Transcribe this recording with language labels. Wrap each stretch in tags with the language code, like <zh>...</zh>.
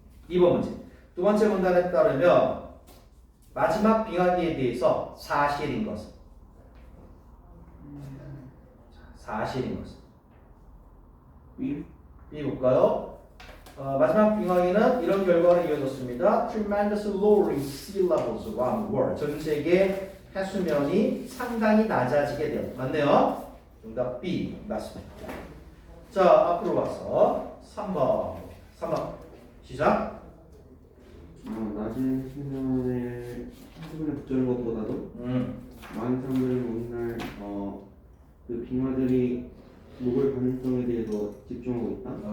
<ko>2번 문제. 두 번째 문단에 따르면 마지막 빙하기에 대해서 사실인 것은 B 볼까요? 마지막 빙하기는 이런 결과로 이어졌습니다.</ko> <en>Tremendous lowering sea levels around the world.</en> <ko>전 세계 해수면이 상당히 낮아지게 되었다. 맞네요. 정답 B 맞습니다. 자, 앞으로 와서 3번 시작. 낮은 해수면에 붙는 것보다도 많은 사람들은 오늘날 그 빙하들이 녹을 가능성에 대해서 집중하고 있다.</ko>